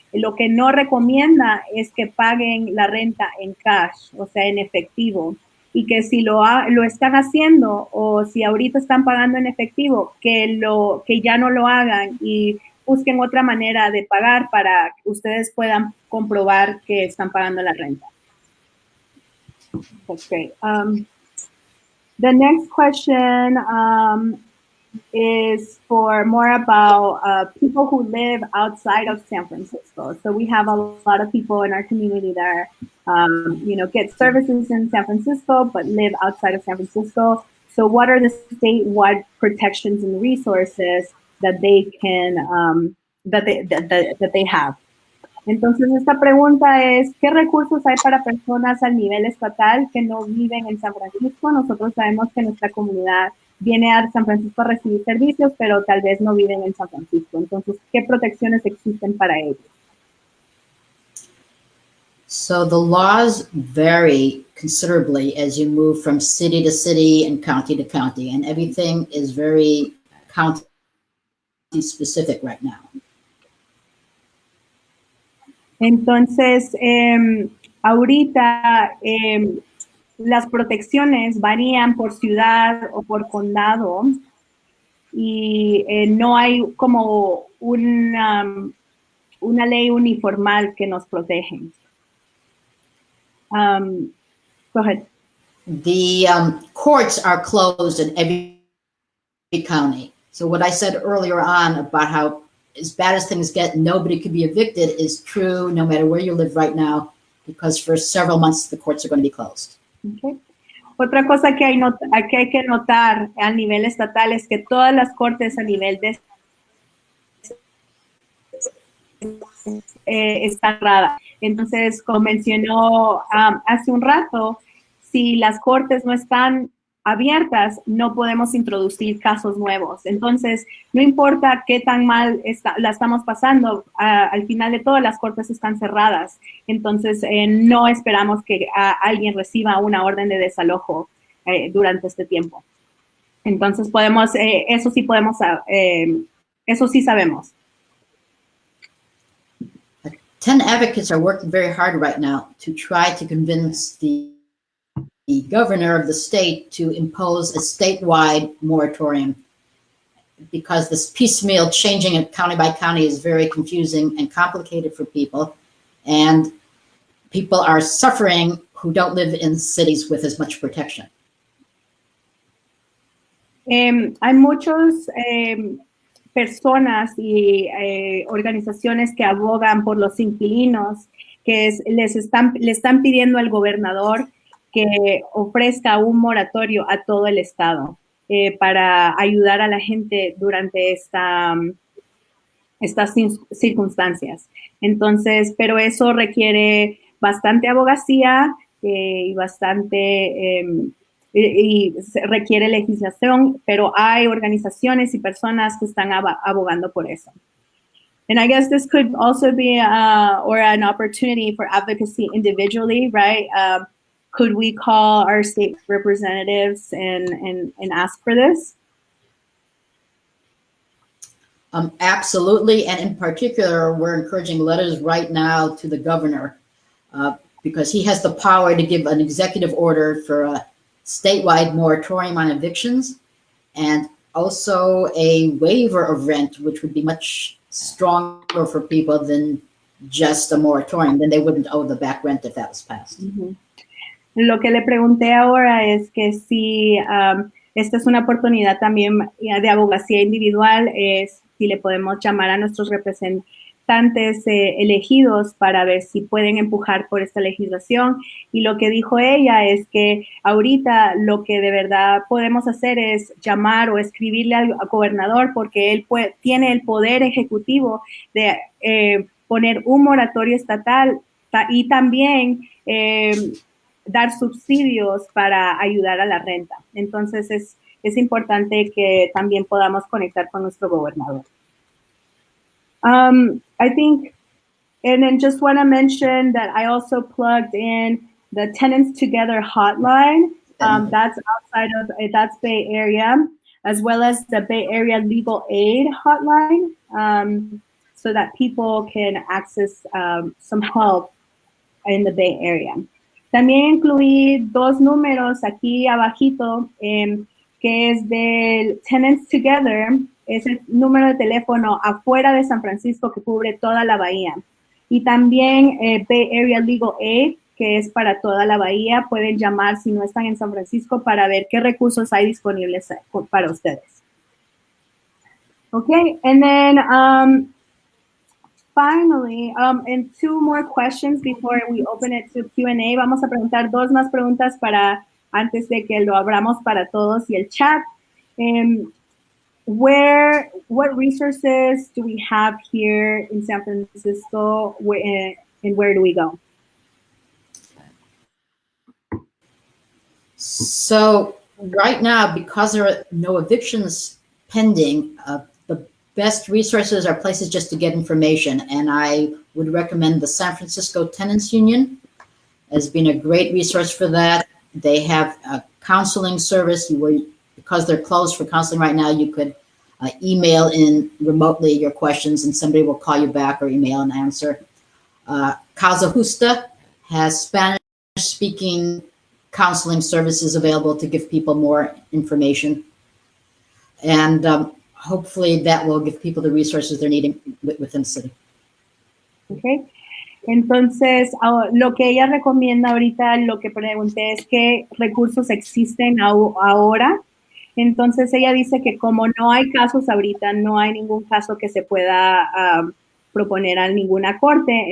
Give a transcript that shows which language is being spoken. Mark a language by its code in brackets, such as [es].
[es] Lo que no recomienda es que paguen la renta en cash, o sea, en efectivo. Y que si lo están haciendo o si ahorita están pagando en efectivo, que ya no lo hagan y busquen otra manera de pagar para que ustedes puedan comprobar que están pagando la renta. [en] Okay. The next question is for more about people who live outside of San Francisco. So we have a lot of people in our community that get services in San Francisco but live outside of San Francisco. So what are the statewide protections and resources that they can that they have? [es] Entonces, esta pregunta es, ¿qué recursos hay para personas a nivel estatal que no viven en San Francisco? Nosotros sabemos que nuestra comunidad viene a San Francisco a recibir servicios, pero tal vez no viven en San Francisco. Entonces, ¿qué protecciones existen para ellos? [en] So the laws vary considerably as you move from city to city and county to county, and everything is very county specific right now. [es] Entonces, ahorita las protecciones varían por ciudad o por condado y no hay como una ley uniformal que nos protege. [en] Go ahead. The courts are closed in every county. So what I said earlier on about how as bad as things get, nobody could be evicted is true no matter where you live right now, because for several months the courts are going to be closed. Okay. [es] Otra cosa que hay que notar a nivel estatal es que todas las cortes a nivel de están cerradas. Entonces, como mencionó hace un rato, si las cortes no están abiertas, no podemos introducir casos nuevos. Entonces, no importa qué tan mal la estamos pasando, al final de todo las cortes están cerradas. Entonces, no esperamos que alguien reciba una orden de desalojo durante este tiempo. Entonces, eso sí sabemos. [en] Tenant advocates are working very hard right now to try to convince the governor of the state to impose a statewide moratorium, because this piecemeal changing it county by county is very confusing and complicated for people, and people are suffering who don't live in cities with as much protection. [es] Hay muchos personas y organizaciones que abogan por los inquilinos, que le están pidiendo al gobernador que ofrezca un moratorio a todo el estado para ayudar a la gente durante estas circunstancias. Entonces, pero eso requiere bastante abogacía y requiere legislación, pero hay organizaciones y personas que están abogando por eso. [en] And I guess this could also be or an opportunity for advocacy individually, right? Could we call our state representatives and ask for this? Absolutely, and in particular, we're encouraging letters right now to the governor because he has the power to give an executive order for a statewide moratorium on evictions, and also a waiver of rent, which would be much stronger for people than just a moratorium. Then they wouldn't owe the back rent if that was passed. Mm-hmm. [es] Lo que le pregunté ahora es que si esta es una oportunidad también de abogacía individual, es si le podemos llamar a nuestros representantes elegidos para ver si pueden empujar por esta legislación. Y lo que dijo ella es que ahorita lo que de verdad podemos hacer es llamar o escribirle al gobernador, porque él tiene el poder ejecutivo de poner un moratorio estatal y también dar subsidios para ayudar a la renta. Entonces es importante que también podamos conectar con nuestro gobernador. [en] I think, and then just want to mention that I also plugged in the Tenants Together hotline. That's that's Bay Area, as well as the Bay Area Legal Aid hotline, so that people can access some help in the Bay Area. [es] También incluí dos números aquí abajito, que es del Tenants Together, es el número de teléfono afuera de San Francisco que cubre toda la bahía. Y también Bay Area Legal Aid, que es para toda la bahía. Pueden llamar si no están en San Francisco para ver qué recursos hay disponibles para ustedes. [en] Okay, and then finally, and two more questions before we open it to Q&A. [es] Vamos a preguntar dos más preguntas para antes de que lo abramos para todos y el chat. [en] What resources do we have here in San Francisco, and where do we go? So right now, because there are no evictions pending, the best resources are places just to get information. And I would recommend the San Francisco Tenants Union as being a great resource for that. They have a counseling service where, because they're closed for counseling right now, you could email in remotely your questions and somebody will call you back or email and answer. Casa Justa has Spanish-speaking counseling services available to give people more information. And hopefully that will give people the resources they're needing within the city. Okay. [es] Entonces, lo que ella recomienda ahorita, lo que pregunté es qué recursos existen ahora. Entonces, ella dice que como no hay casos ahorita, no hay ningún caso que se pueda proponer a ninguna corte.